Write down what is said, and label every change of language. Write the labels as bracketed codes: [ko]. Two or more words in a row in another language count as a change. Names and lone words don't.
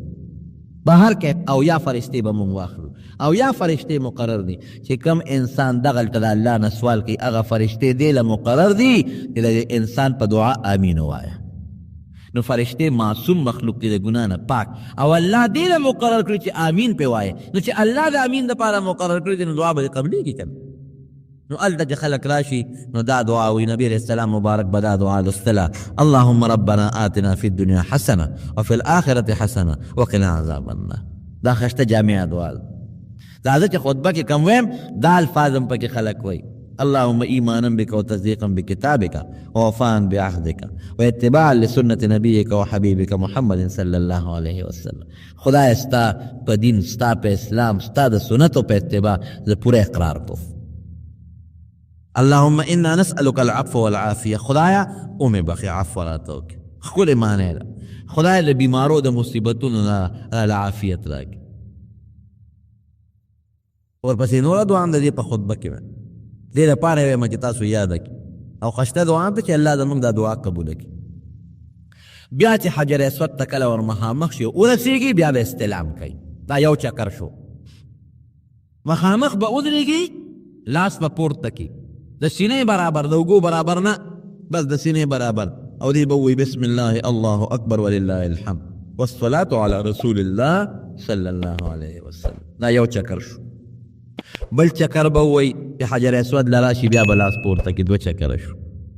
[ps] بهر کې اویا فرشتې به مونږ واخلو. اویا فرشتې مقرر دي چې کم انسان دغلته د الله نه سوال کوي، هغه فرشتې دې له مقرر دي چې د انسان په دعا امین ووایه. نو فرشتې معصوم مخلوق دي، د ګناه نه پاک، او الله دې له مقرر کړي چې امین پې وایه. نو چې الله د امین دپاره مقرر کړي دي نو دعا به دې قبلېږي که نه. نو هلته چې خلک راشي نو دا دعا وي. نبی [ar] علیه السلام [ps] مبارک به دا دعا لوستله [ar] اللهم ربنا آتنا فی الدنیا حسنه وفي الآخرة حسنه وقنا عذاب النار. [ps] دا خشته جامعه دعا ده. دا چې خطبه کې کم ویم دا الفاظ هم پکې خلک وایي [ar] اللهم ایمانا بك وتصدیقا بکتابك ووفاء بعهدك واتباعا لسنة نبيك وحبيبك محمد صلی الله علیه وسلم. [ps] خدای ستا په دین، ستا په اسلام، ستا د سنتو په اتباع زه پوره اقرار کوم. [ar] اللهم انا نسألك العفو والعافیه. [ps] خدایا اومې بخې عفو راته وکړي. ښکلې معنی ده. خدای له بیمارو د مصیبتونو نه عافیت راکړي. ورپسې نوره دعا هم د دې په خطبه کې وه، دې لپاره یې وایم چې تاسو یاده کړي او خشته دعا هم ده چې الله زموږ دا دعا قبوله کړي. بیا چې حجر اسود ته کله ور مخامخ شي ورسېږي بیا به استلام کوي. دا یو چکر شو. مخامخ به ودرېږي، لاس به پورته کړي، د سینې برابر، د اوږو برابر نه، بس د سینې برابر. او دی بوی [ar] بسم الله الله اکبر ولله الحمد والصلاة علی رسول الله صلی الله علیه وسلم. [ps] دا یو چکر شو. بل چکر بوی په حجر اسود لراشي بیا بلاس پورته کې 2 چکر شو.